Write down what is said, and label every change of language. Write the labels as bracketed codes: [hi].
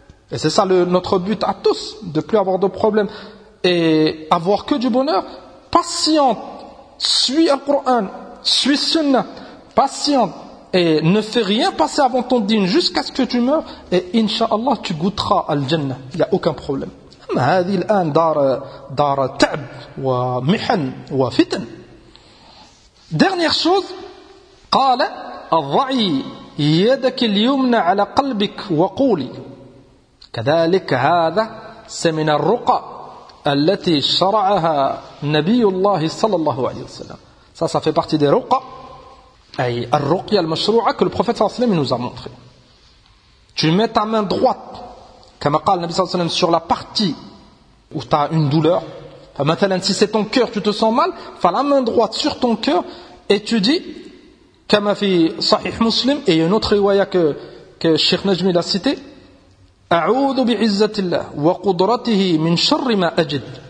[fr] Et c'est ça notre but à tous, de plus avoir de problèmes et avoir que du bonheur. Patiente, suis le Coran, suis Sunna, patiente et ne fais rien passer avant ton din jusqu'à ce que tu meurs et inshallah tu goûteras al Jannah. Il y a aucun problème. [ar] هذه الآن دار دار تعب ومحن وفتن. [fr] Dernière chose, [ar] قال الضعي يدك اليمنى على قلبك وقولي كذلك هذا سمن الرقى التي شرعها نبي الله صلى الله عليه وسلم. [fr] Ça fait partie des ruqa, [ar] أي الرقية المشروعة [fr] que le prophète صلى الله عليه وسلم nous a montré. Tu mets ta main droite, comme قال النبي صلى الله عليه وسلم, sur la partie où tu as une douleur. Maintenant, si c'est ton cœur, tu te sens mal, fais la main droite sur ton cœur et tu dis, comme fi Sahih Muslim, et il y a une autre riwaya que Sheikh Najmi l'a cité, [ar] A'udhu bi'izzatillah wa qudratihi min sharri ma ajid.